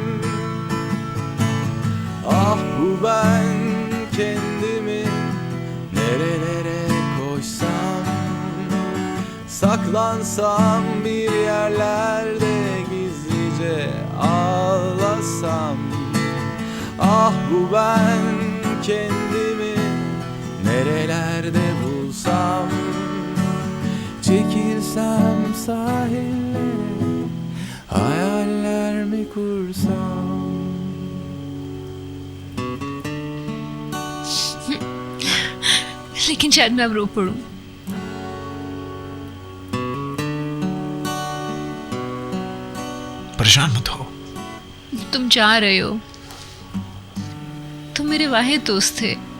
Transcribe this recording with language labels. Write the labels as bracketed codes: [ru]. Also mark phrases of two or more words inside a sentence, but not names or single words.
[tr] Ah bu ben kendimi nerelere koysam, saklansam bir yerlerde gizlice ağlasam. Ah bu ben kendimi nerelerde bulsam, çekilsem sahillere, hayaller mi kursam? [ur] لیکن شاید میں اب رو پڑوں. پریشان مت ہو. تم جا رہے ہو، تم میرے واحد دوست تھے.